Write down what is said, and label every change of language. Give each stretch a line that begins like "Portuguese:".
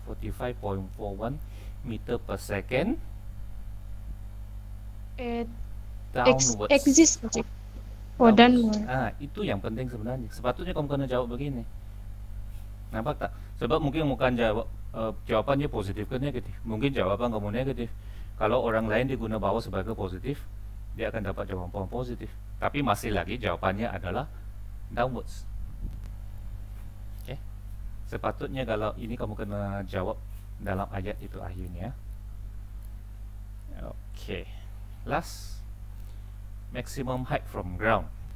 English: 45.41 meter per second downwards. Exist. Oh, downward.
Malay: Itu yang penting sebenarnya. Sepatutnya kamu kena jawab begini. Nampak tak? Sebab mungkin bukan jawab jawabannya positif ke negatif. Mungkin jawaban kamu negatif. Kalau orang lain diguna bawah sebagai positif, dia akan dapat jawaban positif. Tapi masih lagi jawabannya adalah downwards. Okay. Sepatutnya kalau ini kamu kena jawab dalam ayat itu akhirnya. Okay.
English: Last, maximum height from ground.